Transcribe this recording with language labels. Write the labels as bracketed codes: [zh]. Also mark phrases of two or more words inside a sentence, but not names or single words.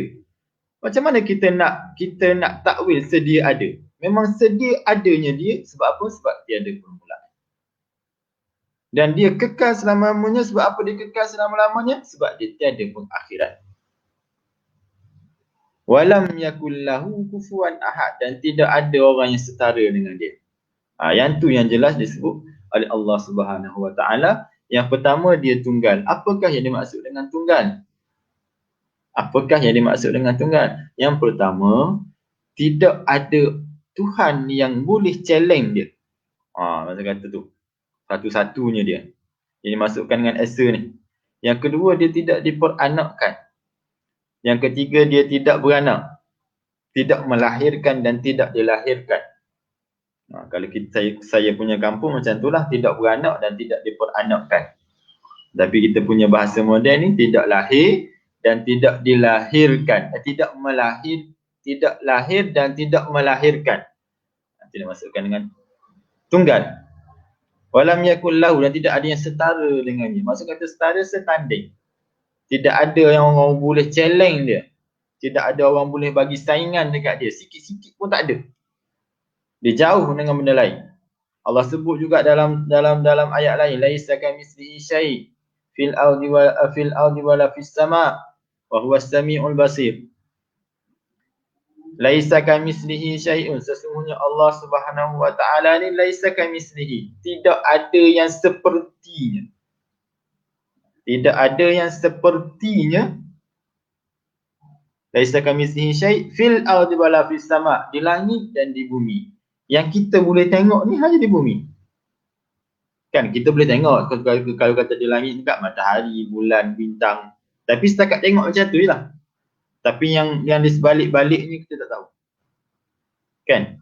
[ms] Macam mana kita nak takwil sedia ada? Memang sedia adanya dia. Sebab apa? Sebab tiada permulaan. Dan dia kekal selama-lamanya. Sebab apa dia kekal selama-lamanya? Sebab dia tiada pengakhiran. [ar] ولم يكن له كفوا أحد, [ms] dan tidak ada orang yang setara dengan dia. Yang tu yang jelas disebut oleh Allah [ar] سبحانه وتعالى. [ms] Yang pertama, dia tunggal. Apakah yang dimaksud dengan tunggal? Apakah yang dimaksud dengan tunggal? Yang pertama, tidak ada Tuhan yang boleh challenge dia. Macam kata tu. Satu-satunya dia. Yang dimasukkan dengan Esa ni. Yang kedua, dia tidak diperanakkan. Yang ketiga, dia tidak beranak. Tidak melahirkan dan tidak dilahirkan. Kalau saya punya kampung macam itulah, tidak beranak dan tidak diperanakkan. Tapi kita punya bahasa moden ni, tidak lahir dan tidak dilahirkan. Tidak lahir dan tidak melahirkan. Itu dimasukkan dengan tunggal. [ar] ولم يكن له, [ms] dan tidak ada yang setara dengannya. Maksud kata setara, setanding. Tidak ada yang orang boleh challenge dia. Tidak ada orang boleh bagi saingan dekat dia. Sikit-sikit pun tak ada. Dia jauh dengan benda lain. Allah sebut juga dalam ayat lain, [ar] ليس كمثله شيء في الأرض ولا في السماء وهو السميع البصير. ليس كمثله شيء, [ms] sesungguhnya Allah [ar] سبحانه وتعالى [ms] ni [ar] ليس كمثله, [ms] tidak ada yang sepertinya. Tidak ada yang sepertinya. [ar] ليس كمثله شيء في الأرض ولا في السماء', [ms] di langit dan di bumi. Yang kita boleh tengok ni hanya di bumi. Kan kita boleh tengok kalau kata di langit dekat matahari, bulan, bintang. Tapi setakat tengok macam tu jelah. Tapi yang di sebalik-baliknya kita tak tahu. Kan?